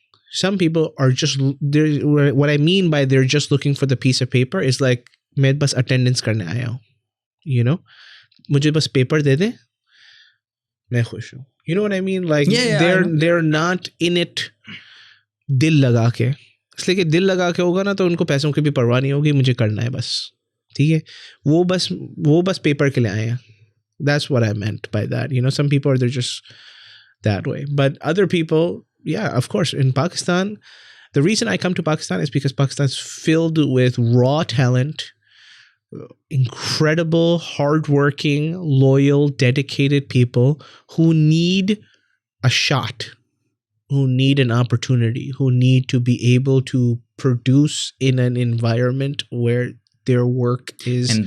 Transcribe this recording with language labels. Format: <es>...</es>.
<en>Some people are just there. What I mean by they're just looking for the piece of paper is like,</en> <hi>मैं बस attendance करने आया हूँ, मुझे बस paper दे दे, मैं खुश हूँ.</hi> <en>You know what I mean? Like they're not in it</en> <hi>दिल लगा के. इसलिए कि दिल लगा के होगा ना तो उनको पैसों की भी परवाह नहीं होगी, मुझे करना है बस. ठीक है, वो बस पेपर के लिए आए हैं.</hi> <en>That's what I meant by that. Some people they're just that way, but other people, yeah, of course, in Pakistan, the reason I come to Pakistan is because Pakistan's filled with raw talent, incredible, hardworking, loyal, dedicated people who need a shot, who need an opportunity, who need to be able to produce in an environment where their work is</en>